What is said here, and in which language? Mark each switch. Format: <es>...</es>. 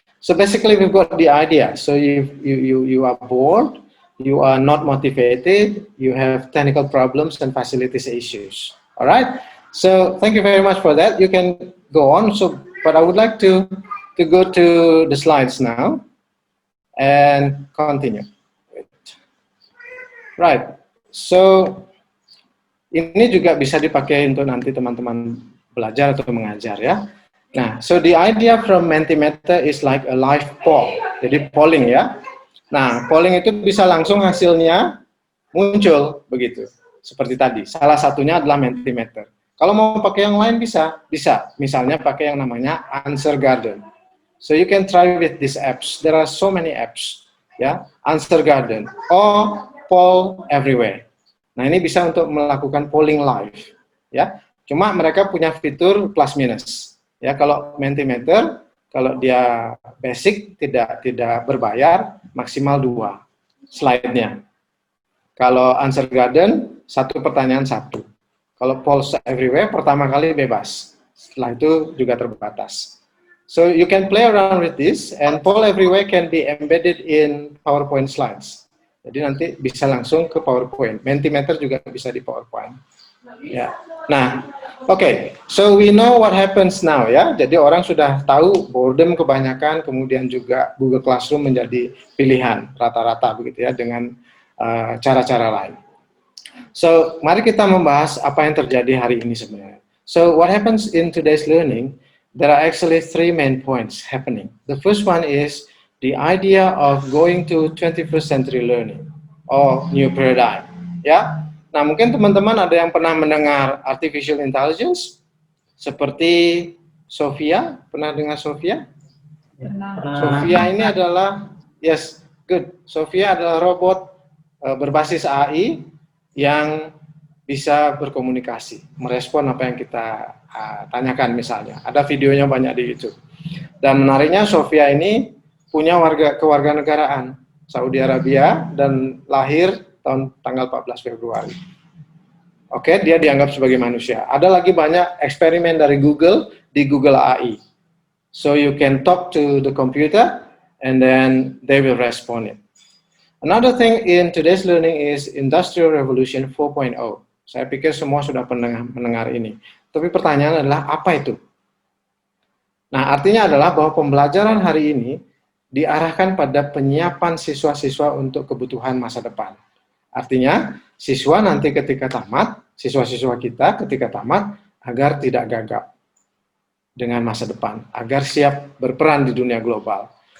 <en>So basically we've got the idea. So you are bored, you are not motivated, you have technical problems and facilities issues. All right. So thank you very much for that. You can go on. So, but I would like to go to the slides now and continue. Right.</en> <id>So ini juga bisa dipakai untuk nanti teman-teman belajar atau mengajar ya.</id> <en>Nah, so the idea from Mentimeter is like a live poll.</en> <id>Jadi polling ya. Nah, polling itu bisa langsung hasilnya muncul begitu. Seperti tadi. Salah satunya adalah Mentimeter. Kalau mau pakai yang lain bisa. Misalnya pakai yang namanya Answer Garden.</id> <en>So you can try with these apps. There are so many apps ya. Answer Garden or Poll Everywhere.</en> <id>Nah, ini bisa untuk melakukan polling live ya. Cuma mereka punya fitur plus minus. Ya, kalau Mentimeter, kalau dia basic tidak berbayar, maksimal 2 slide-nya. Kalau Answer Garden, 1 pertanyaan 1. Kalau Polls Everywhere, pertama kali bebas. Setelah itu juga terbatas.</id> <en>So you can play around with this, and Poll Everywhere can be embedded in PowerPoint slides.</en> <id>Jadi nanti bisa langsung ke PowerPoint. Mentimeter juga bisa di PowerPoint. Ya. Nah, oke.</id> <en>So we know what happens now ya.</en> <id>Jadi orang sudah tahu boredom kebanyakan, kemudian juga Google Classroom menjadi pilihan rata-rata begitu ya dengan cara-cara lain. So mari kita membahas apa yang terjadi hari ini sebenarnya.</id> <en>So what happens in today's learning? There are actually 3 main points happening. The first one is the idea of going to 21st century learning or new paradigm.</en> <id>Ya. Nah, mungkin teman-teman ada yang pernah mendengar artificial intelligence seperti Sophia, pernah dengar Sophia? Sophia ini adalah,</id> <en>yes, good.</en> <id>Sophia adalah robot berbasis AI yang bisa berkomunikasi, merespon apa yang kita tanyakan misalnya. Ada videonya banyak di YouTube. Dan menariknya Sophia ini punya kewarganegaraan Saudi Arabia dan lahir tanggal 14 Februari. Oke, dia dianggap sebagai manusia. Ada lagi banyak eksperimen dari Google di Google AI.</id> <en>So you can talk to the computer and then they will respond it. Another thing in today's learning is Industrial Revolution 4.0.</en> <id>Saya pikir semua sudah pernah mendengar ini. Tapi pertanyaan adalah apa itu? Nah, artinya adalah bahwa pembelajaran hari ini diarahkan pada penyiapan siswa-siswa untuk kebutuhan masa depan. Artinya, siswa nanti ketika tamat, siswa-siswa kita ketika tamat, agar tidak gagap dengan masa depan, agar siap berperan di dunia global.</id>